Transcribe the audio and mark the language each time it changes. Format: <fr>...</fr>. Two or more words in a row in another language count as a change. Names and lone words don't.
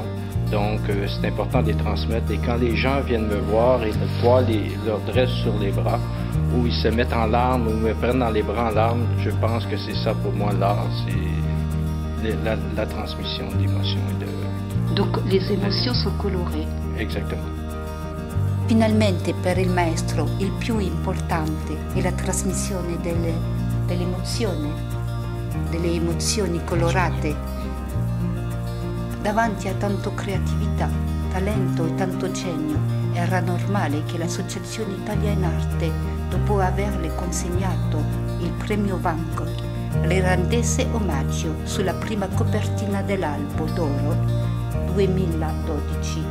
<fr>Donc c'est important de les transmettre et quand les gens viennent me voir et le poids leur dresse sur les bras ou ils se mettent en larmes ou me prennent dans les bras en larmes, je pense que c'est ça pour moi l'art, c'est la transmission d'émotions. Donc les émotions sont colorées. Exactement.</fr> <it>Finalmente per il maestro il più importante è la trasmissione delle emozioni colorate. Davanti a tanto creatività, talento e tanto genio, era normale che l'Associazione Italia in Arte, dopo averle consegnato il premio Van Gogh, le rendesse omaggio sulla prima copertina dell'Albo d'Oro 2012.</it>